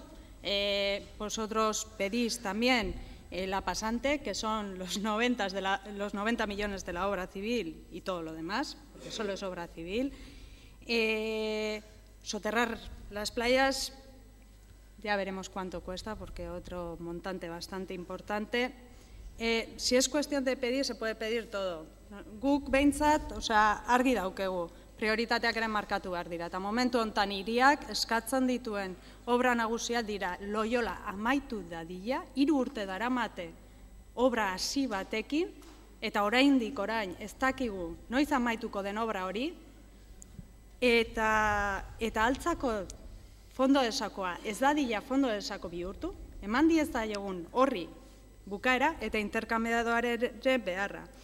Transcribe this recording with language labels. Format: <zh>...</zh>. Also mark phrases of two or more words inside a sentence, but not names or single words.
<es>Vosotros pedís también la pasante, que son los 90 millones de la obra civil y todo lo demás, porque solo es obra civil. Soterrar las playas, ya veremos cuánto cuesta, porque otro montante bastante importante. Si es cuestión de pedir, se puede pedir todo.</es> <eu>Guk behintzat, argi daukegu, prioritateak ere markatu behar dira. Eta momentu hontan hiriak eskatzen dituen obra nagusiak dira Loyola amaitu dadila, 3 urte daramate obra hasi batekin, eta oraindik orain ez dakigu noiz amaituko den obra hori, eta Altzako</eu> <es>fondo de sakoa</es> <eu>ez dadila</eu> <es>fondo de sako</es> <eu>bihurtu, eman diezaiogun horri bukaera eta interkambiadoaren beharra.</eu>